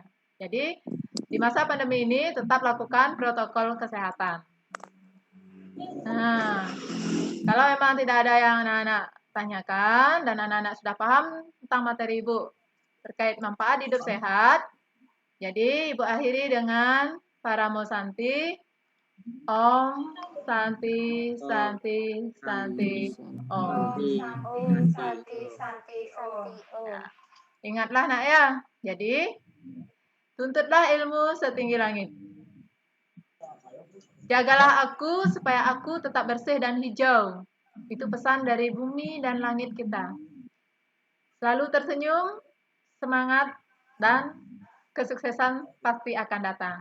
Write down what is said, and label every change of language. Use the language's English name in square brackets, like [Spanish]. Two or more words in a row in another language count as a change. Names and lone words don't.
[Indonesian] Jadi, di masa pandemi ini tetap lakukan protokol kesehatan. Nah, kalau memang tidak ada yang anak-anak tanyakan dan anak-anak sudah paham tentang materi Ibu terkait manfaat hidup sehat, jadi Ibu akhiri dengan [Sanskrit] Paramo Santi, Om Santi Santi Santi Om. Om Santi Santi Santi Om. [Indonesian] Ingatlah nak ya, jadi tuntutlah ilmu setinggi langit. Jagalah aku supaya aku tetap bersih dan hijau. Itu pesan dari bumi dan langit kita. Selalu tersenyum, semangat, dan kesuksesan pasti akan datang.